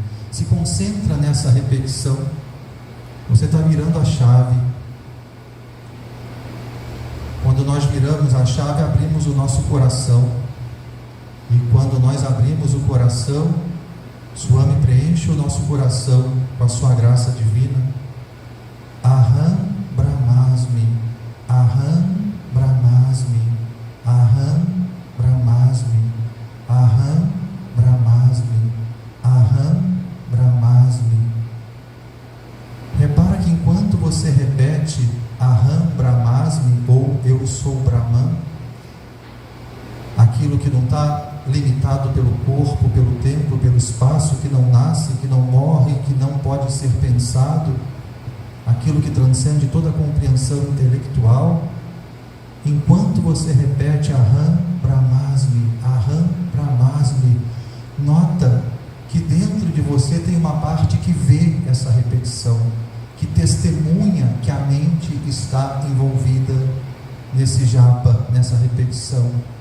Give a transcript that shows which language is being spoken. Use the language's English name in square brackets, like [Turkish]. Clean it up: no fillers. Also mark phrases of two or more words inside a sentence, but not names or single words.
[Portuguese] Se concentra nessa repetição. Você está virando a chave. Quando nós viramos a chave, abrimos o nosso coração. E quando nós abrimos o coração, Swami preenche o nosso coração com a sua graça divina. [Sanskrit] Aham Brahmasmi, Aham Brahmasmi, Aham Brahmasmi, Aham Brahmasmi, Aham Brahmasmi. [Portuguese] Repara que enquanto você repete [Sanskrit] Aham Brahmasmi [Portuguese] ou eu sou Brahman, aquilo que não está limitado pelo corpo, pelo tempo, pelo espaço, que não nasce, que não morre, que não pode ser pensado, aquilo que transcende toda a compreensão intelectual, enquanto você repete [Sanskrit] Aham Brahmasmi, Aham Brahmasmi, [Portuguese] nota que dentro de você tem uma parte que vê essa repetição, que testemunha que a mente está envolvida nesse japa, nessa repetição.